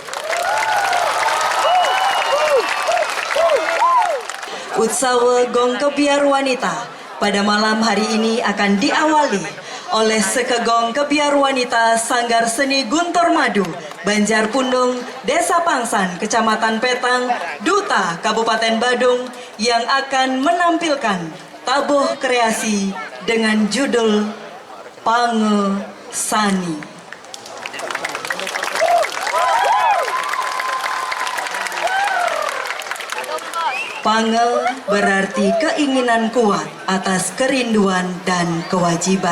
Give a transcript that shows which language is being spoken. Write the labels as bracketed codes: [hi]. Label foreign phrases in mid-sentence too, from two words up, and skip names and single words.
[id] Utsawa Gong Kebiar Wanita pada malam hari ini akan diawali oleh Sekegong Kebiar Wanita Sanggar Seni Guntur Madu, Banjarpundung, Desa Pangsan, Kecamatan Petang, Duta Kabupaten Badung yang akan menampilkan tabuh kreasi dengan judul Pange Sani. Pange berarti keinginan kuat atas kerinduan dan kewajiban.